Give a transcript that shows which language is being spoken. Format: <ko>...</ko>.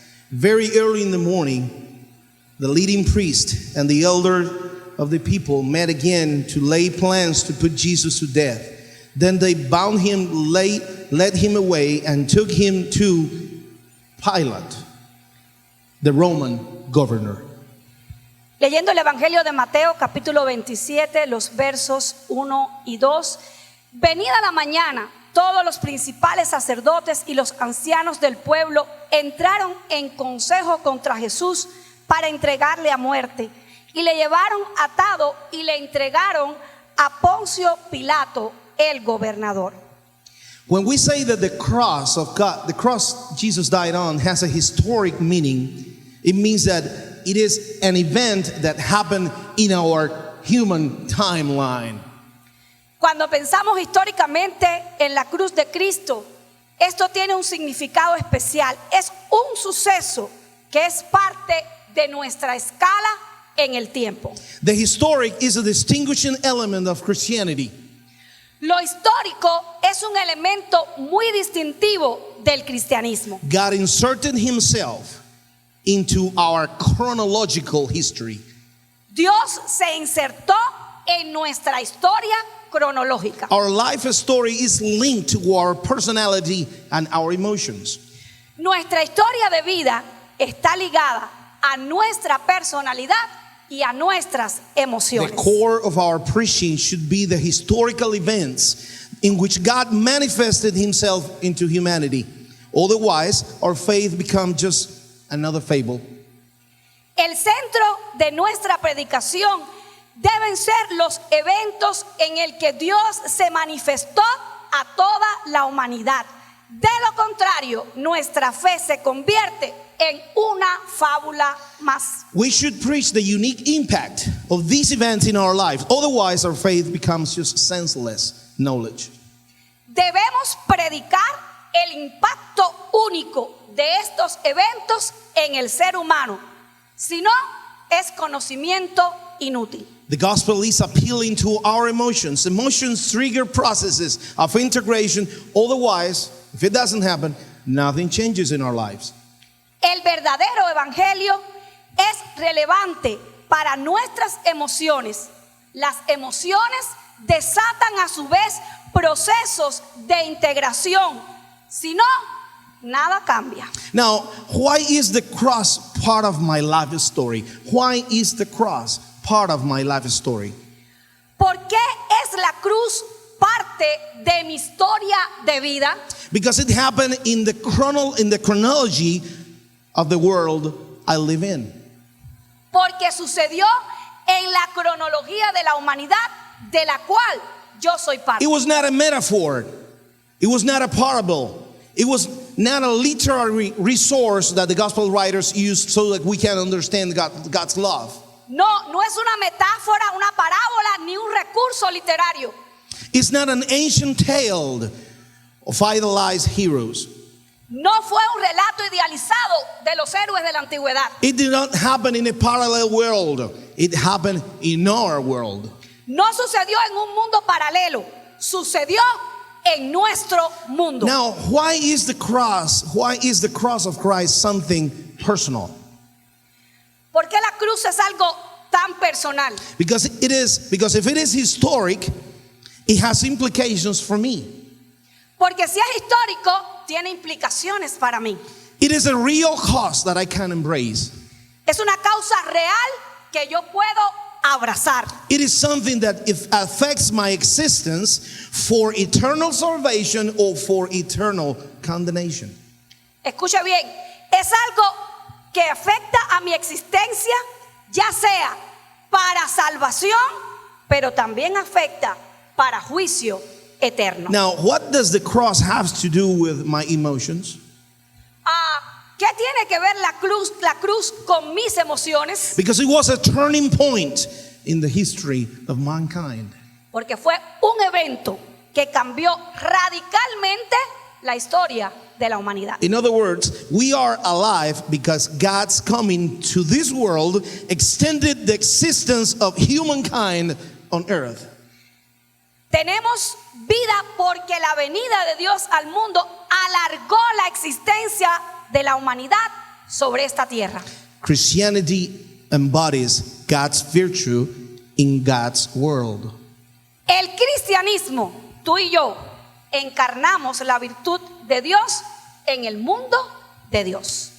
<en>Very early in the morning, the leading priest and the elder of the people met again to lay plans to put Jesus to death. Then they bound him, led him away, and took him to Pilate, the Roman governor.</en> <es>Leyendo el Evangelio de Mateo, capítulo 27, los versos 1 y 2. Venida la mañana, todos los principales sacerdotes y los ancianos del pueblo entraron en consejo contra Jesús para entregarle a muerte. Y le llevaron atado y le entregaron a Poncio Pilato, el gobernador.</es> <en>When we say that the cross of God, the cross Jesus died on, has a historic meaning, it means that it is an event that happened in our human timeline.</en> <es>Cuando pensamos históricamente en la cruz de Cristo, esto tiene un significado especial. Es un suceso que es parte de nuestra escala en el tiempo.</es> <en>The historic is a distinguishing element of Christianity.</en> <es>Lo histórico es un elemento muy distintivo del cristianismo.</es> <en>God inserted himself into our chronological history.</en> <es>Dios se insertó en nuestra historia cronológica.</es> <en>Our life story is linked to our personality and our emotions.</en> <es>Nuestra historia de vida está ligada a nuestra personalidad y a nuestras emociones.</es> <en>The core of our preaching should be the historical events in which God manifested himself into humanity. Otherwise, our faith becomes just another fable.</en> <es>El centro de nuestra predicación deben ser los eventos en el que Dios se manifestó a toda la humanidad. De lo contrario, nuestra fe se convierte en una fábula más.</es> <en>We should preach the unique impact of these events in our lives. Otherwise, our faith becomes just senseless knowledge.</en> <es>Debemos predicar el impacto único de estos eventos en el ser humano. Si no, es conocimiento inútil.</es> <en>The gospel is appealing to our emotions. Emotions trigger processes of integration. Otherwise, if it doesn't happen, nothing changes in our lives.</en> <es>El verdadero evangelio es relevante para nuestras emociones. Las emociones desatan a su vez procesos de integración. Si no, nada cambia.</es> <en>Now, why is the cross part of my life story? Why is the cross part of my life story?</en> <es>¿Por qué es la cruz parte de mi historia de vida?</es> <en>Because it happened in the chronology of the world I live in.</en> <es>Porque sucedió en la cronología de la humanidad de la cual yo soy parte.</es> <en>It was not a metaphor. It was not a parable. It was not a literary resource that the gospel writers used so that we can understand God's love.</en> <es>No es una metáfora, una parábola, ni un recurso literario.</es> <en>It's not an ancient tale of idolized heroes.</en> <es>No fue un relato idealizado de los héroes de la antigüedad.</es> <en>It did not happen in a parallel world. It happened in our world.</en> <es>No sucedió en un mundo paralelo. Sucedió en nuestro mundo.</es> <en>Now, why is the cross of Christ something personal?</en> <es>¿Por qué la cruz es algo tan personal?</es> <en>Because if it is historic, it has implications for me.</en> <es>Porque si es histórico, tiene implicaciones para mí.</es> <en>It is a real cause that I can embrace.</en> <es>Es una causa real que yo puedo abrazar.</es> <en>It is something that it affects my existence for eternal salvation or for eternal condemnation.</en> <es>Escuche bien, es algo que afecta a mi existencia, ya sea para salvación, pero también afecta para juicio eterno.</es> <en>Now, what does the cross have to do with my emotions?</en> <es>¿Qué tiene que ver la cruz con mis emociones?</es> <en>Because it was a turning point in the history of mankind.</en> <es>Porque fue un evento que cambió radicalmente la historia de la humanidad.</es> <en>In other words, we are alive because God's coming to this world extended the existence of humankind on earth.</en> <es>Tenemos vida porque la venida de Dios al mundo alargó la existencia de la humanidad sobre esta tierra.</es> <en>Christianity embodies God's virtue in God's world.</en> <es>El cristianismo, tú y yo, encarnamos la virtud de Dios en el mundo de Dios.</es>